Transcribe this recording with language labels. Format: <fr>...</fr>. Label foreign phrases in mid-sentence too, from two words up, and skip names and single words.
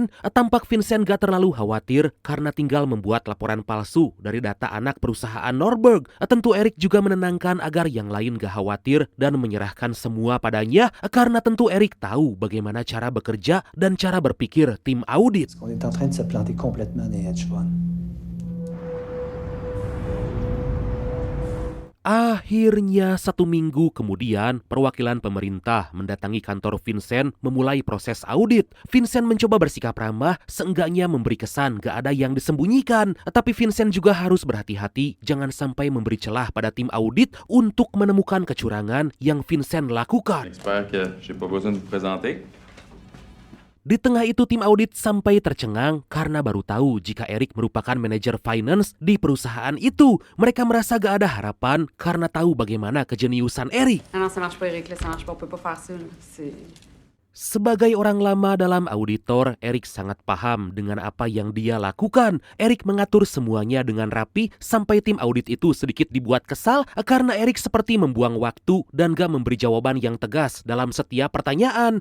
<id>Tampak Vincent gak terlalu khawatir karena tinggal membuat laporan palsu dari data anak perusahaan Norberg. Tentu Eric juga menenangkan agar yang lain gak khawatir dan menyerahkan semua padanya karena tentu Eric tahu bagaimana cara bekerja dan cara berpikir tim audit.</id> <fr>On est en train de se planter complètement des</fr> <en>hedge funds.</en> <id>Akhirnya 1 minggu kemudian, perwakilan pemerintah mendatangi kantor Vincent memulai proses audit. Vincent mencoba bersikap ramah, seenggaknya memberi kesan gak ada yang disembunyikan. Tapi Vincent juga harus berhati-hati, jangan sampai memberi celah pada tim audit untuk menemukan kecurangan yang Vincent lakukan.</id> <fr>J'espère que j'ai pas besoin de vous présenter.</fr> <id>Di tengah itu tim audit sampai tercengang karena baru tahu jika Eric merupakan manajer finance di perusahaan itu. Mereka merasa gak ada harapan karena tahu bagaimana kejeniusan Eric.</id> <fr>Non, ça marche pas, Eric, là, ça marche pas, on peut pas faire ça, là.</fr> <id>Sebagai orang lama dalam auditor, Eric sangat paham dengan apa yang dia lakukan. Eric mengatur semuanya dengan rapi sampai tim audit itu sedikit dibuat kesal karena Eric seperti membuang waktu dan gak memberi jawaban yang tegas dalam setiap pertanyaan.</id>